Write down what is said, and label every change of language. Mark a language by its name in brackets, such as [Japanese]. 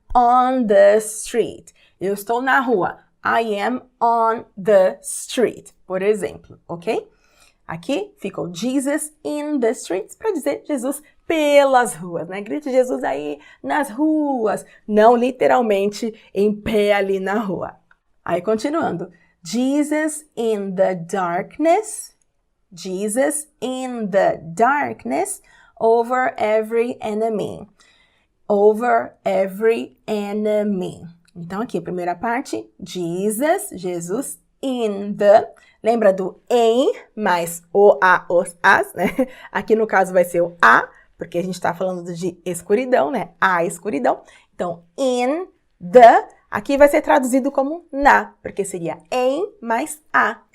[English] On the street. [Portuguese] Eu estou na rua. [English] I am on the street, [Portuguese] por exemplo, [English] ok? [Portuguese] Aqui ficou [English] Jesus in the streets [Portuguese] para dizer Jesus pelas ruas, né? Grite Jesus aí nas ruas, não literalmente em pé ali na rua. Aí, continuando. [English] Jesus in the darkness, Jesus in the darkness, over every enemy, over every enemy. [Portuguese] Então, aqui, a primeira parte, Jesus in the, lembra do em, mais o, a, os, as, né? Aqui no caso vai ser o a, porque a gente está falando de escuridão, né? A escuridão. Então, in the, aqui vai ser traduzido como na, porque seria em mais a.